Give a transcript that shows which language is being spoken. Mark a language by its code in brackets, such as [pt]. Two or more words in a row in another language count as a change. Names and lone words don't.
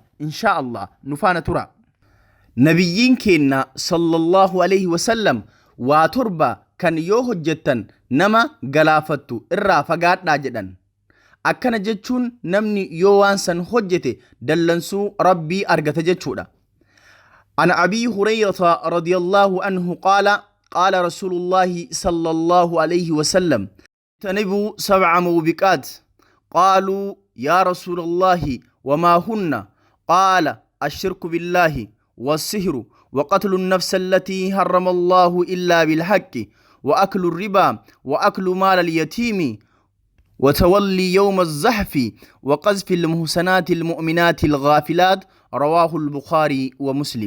[ar] إن شاء الله [om] nu faana tura. Nabiyyiin keenya [ar] صلى الله عليه وسلم [om] waa torba kan yoo hojjettan nama galaafattu irraa fagaadhaa jedhan. Akkana jechuun namni yoo waan san hojjete dallansuu rabbii argata jechuudha. [ar] عن أبي هريرة رضي الله عنه قال قال رسول الله صلى الله عليه وسلم اجتنبوا 7 موبقات قالوا يا رسول الله وما هن قال الشرك بالله والسحر وقتل النفس التي حرم الله إلا بالحق وأكل الربا وأكل مال اليتيم وتولي يوم الزحف وقذف المحسنات المؤمنات الغافلات رواه البخاري ومسلم.